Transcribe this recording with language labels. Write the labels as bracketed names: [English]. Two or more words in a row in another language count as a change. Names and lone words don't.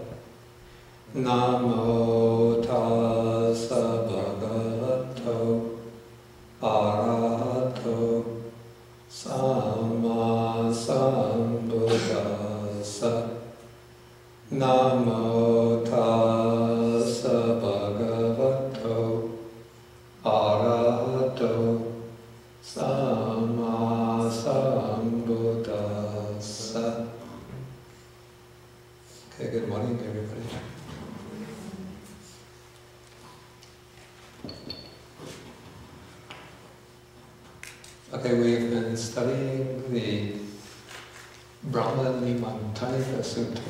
[Pali] Namo tassa bhagavato arahato samma sambuddhassa. Namo tassa bhagavato arahato samma sambuddhassa. [English] Okay, good morning everybody. Okay, we've been studying the Brahmanimantanika Sutta.